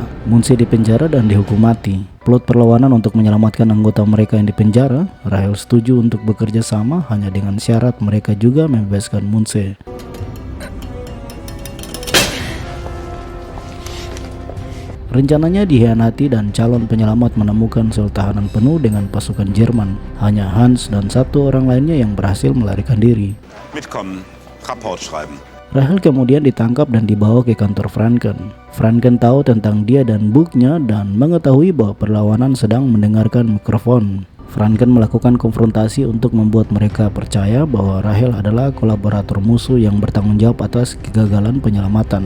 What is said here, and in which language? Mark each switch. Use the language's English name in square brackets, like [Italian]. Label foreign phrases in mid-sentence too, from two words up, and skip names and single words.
[Indonesian] Munse dipenjara dan dihukum mati. Plot perlawanan untuk menyelamatkan anggota mereka yang dipenjara, Rahel setuju untuk bekerja sama hanya dengan syarat mereka juga membebaskan Munse. Rencananya dikhianati dan calon penyelamat menemukan sel tahanan penuh dengan pasukan Jerman. Hanya Hans dan satu orang lainnya yang berhasil melarikan diri. [German] Mitkommen, Rapport schreiben. [Indonesian] Rahel kemudian ditangkap dan dibawa ke kantor Franken. Franken tahu tentang dia dan buknya dan mengetahui bahwa perlawanan sedang mendengarkan mikrofon. Franken melakukan konfrontasi untuk membuat mereka percaya bahwa Rahel adalah kolaborator musuh yang bertanggung jawab atas kegagalan penyelamatan.